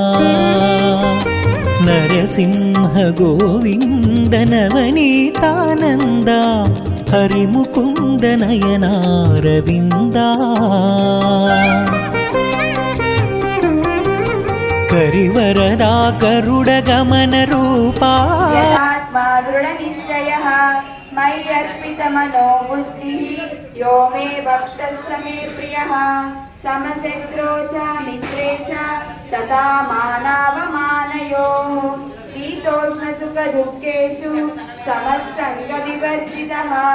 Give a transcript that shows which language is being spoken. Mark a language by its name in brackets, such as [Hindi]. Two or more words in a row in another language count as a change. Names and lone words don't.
[Telugu] నరసింహ గోవింద నవనీతానంద హరిముకుంద నయనారవింద కరివరదా గరుడ గమన రూపా [Sanskrit] दृढनिश्चयः मयि अर्पितमनो बुद्धिः यो मे भक्तः स मे प्रियः समशत्रो च मित्रे च तथा मानावमानयोः शीतोष्णसुखदुःखेषु समत्सङ्गविवर्जितः